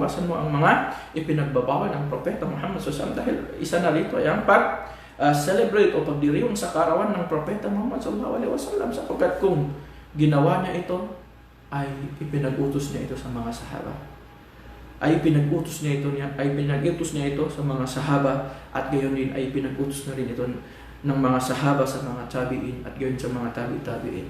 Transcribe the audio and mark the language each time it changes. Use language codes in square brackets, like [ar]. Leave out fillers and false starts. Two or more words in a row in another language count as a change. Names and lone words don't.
[tl] Iwasan mo ang mga ipinagbabawal ng Propeta Muhammad [ar] صلى الله عليه وسلم, [tl] dahil isa na rito ay ang celebrate o pagdiriwang sa kaarawan ng Propeta Muhammad [ar] صلى الله عليه وسلم, [tl] sapagkat kung ginawa niya ito ay ipinag-utos niya ito sa mga sahaba. Ay pinag-utos niya ito sa mga sahaba, at gayon din ay pinag-utos na rin ito ng mga sahaba sa mga tabi'in, at gayon sa mga tabi'in.